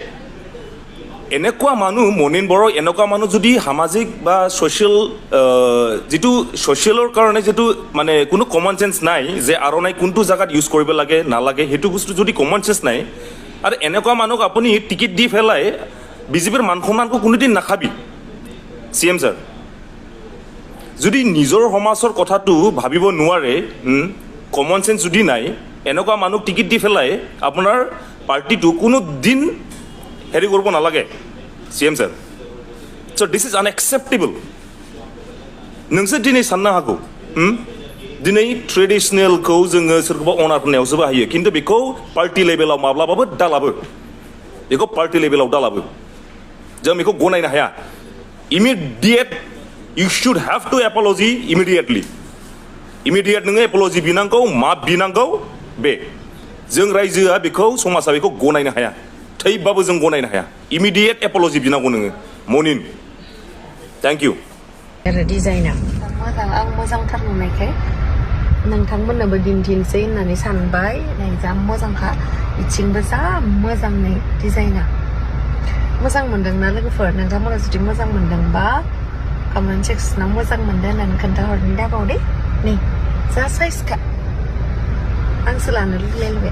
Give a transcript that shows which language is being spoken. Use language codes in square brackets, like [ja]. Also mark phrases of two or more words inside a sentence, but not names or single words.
[as] এনেকুৱা মানুহ মনিন বড়ো এনেকুৱা মানুহ যদি সামাজিক বা ছ'চিয়েল যিটো ছ'চিয়েলৰ কাৰণে যিটো মানে কোনো [en] common sense [as] নাই যে আৰ'নাই কোনটো জেগাত ইউজ কৰিব লাগে নালাগে সেইটো বস্তু যদি [en] common sense [as] নাই আৰু এনেকুৱা মানুহক আপুনি টিকেট দি পেলাই বিজেপিৰ মান সন্মানকো কোনোদিন নাখাবি CM ছাৰ যদি নিজৰ সমাজৰ কথাটো ভাবিব নোৱাৰে [en] common sense [as] যদি নাই এনেকুৱা মানুহক টিকেট দি পেলাই আপোনাৰ পাৰ্টিটো কোনো দিন হেৰি কৰিব নালাগে CM ছাৰ [en] so this is unacceptable [brx] नोंसोर दिनै साननो हागौ दिनै ट्रेडिशनेलखौ जोङो सोरखौबा अनार होनायावसो बाहायो खिन्थु बेखौ पार्टि लेभेलाव माब्लाबाबो दालाबो बेखौ [en] party level [brx] दालाबो जों बेखौ गनायनो हाया इमिडिएट [en] you should have to apology immediately immediate [brx] नोङो apology बिनांगौ मा बिनांगौ बे जों रायजोआ बेखौ समाजा बेखौ गनायनो हाया थैबाबो जों गनायनो हाया [en] immediate apology [brx] बिनांगौ नोङो मनिन [en] thank you [brx] आरो डिजाइना मोजांथार नुनायखाय नोंथांमोननोबो दिन्थिनोसै होननानै सानबाय नै जा मोजांखा इथिंबो जा मोजां नै डिजाइना मोजां मोनदोंना लोगोफोर नोंथांमोना जुदि मोजां मोनदोंबा कमेन्ट सेक्सनाव मोजां मोनदों होननानै खोन्थाहरनो दाबाव दे नै जा साइजखा आंसो लानो लुगैलायबाय